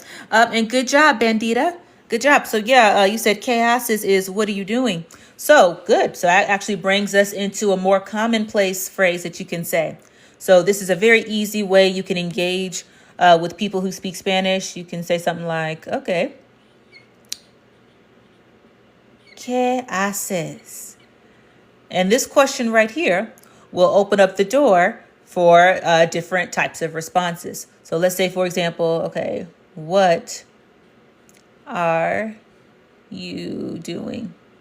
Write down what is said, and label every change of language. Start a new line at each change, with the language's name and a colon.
English: And good job, Bandita. Good job. So yeah, you said chaos is what are you doing? So good. So that actually brings us into a more commonplace phrase that you can say. So this is a very easy way you can engage with people who speak Spanish. You can say something like, okay,
Spanish: ¿qué haces?
English: And this question right here will open up the door for different types of responses. So let's say, for example, okay, what are you doing?